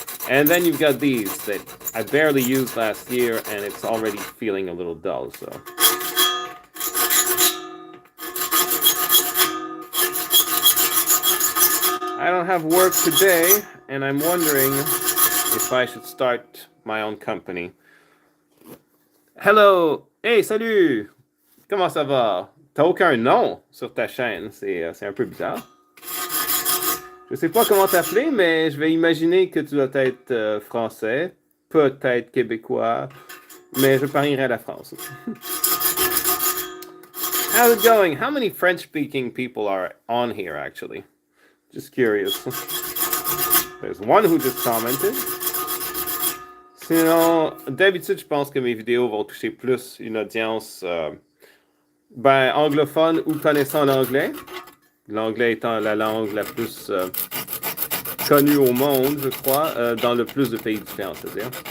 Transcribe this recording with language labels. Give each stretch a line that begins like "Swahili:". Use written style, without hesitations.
English: And then you've got these that I barely used last year, and it's already feeling a little dull, so. I don't have work today, and I'm wondering if I should start my own company. Hello! Hey,
French: salut! Comment ça va? T'as aucun nom sur ta chaîne, c'est un peu bizarre. Je sais pas comment t'appeler, mais je vais imaginer que tu dois être français, peut-être québécois, mais je parierais à la France.
English: How's it going? How many French-speaking people are on here, actually? Just curious. There's one who just commented.
French: Sinon, d'habitude, je pense que mes vidéos vont toucher plus une audience anglophone ou connaissant l'anglais. L'anglais étant la langue la plus connue au monde, je crois, dans le plus de pays différents, c'est-à-dire.